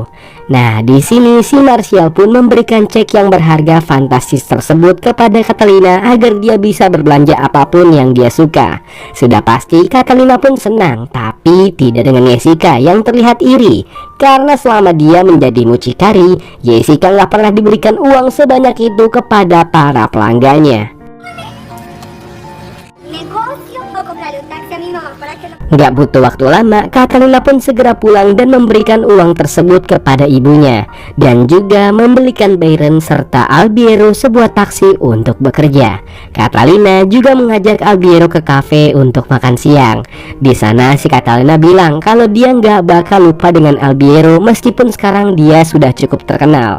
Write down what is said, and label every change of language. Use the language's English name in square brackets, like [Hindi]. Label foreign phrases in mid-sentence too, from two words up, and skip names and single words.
[Indonesian] Nah, di sini si Martial pun memberikan cek yang berharga fantastis tersebut kepada Catalina agar dia bisa berbelanja apapun yang dia suka. Sudah pasti Catalina pun senang, tapi tidak dengan Jessica yang terlihat iri. Karena selama dia menjadi mucikari, Jessica nggak pernah diberikan uang sebanyak itu kepada para pelanggannya. [Spanish] Negocio o comprarle un taxi a mi mamá para que no... [Indonesian] Gak butuh waktu lama, Catalina pun segera pulang dan memberikan uang tersebut kepada ibunya, dan juga membelikan Byron serta Albiero sebuah taksi untuk bekerja. Catalina juga mengajak Albiero ke kafe untuk makan siang. Di sana si Catalina bilang kalau dia nggak bakal lupa dengan Albiero meskipun sekarang dia sudah cukup terkenal.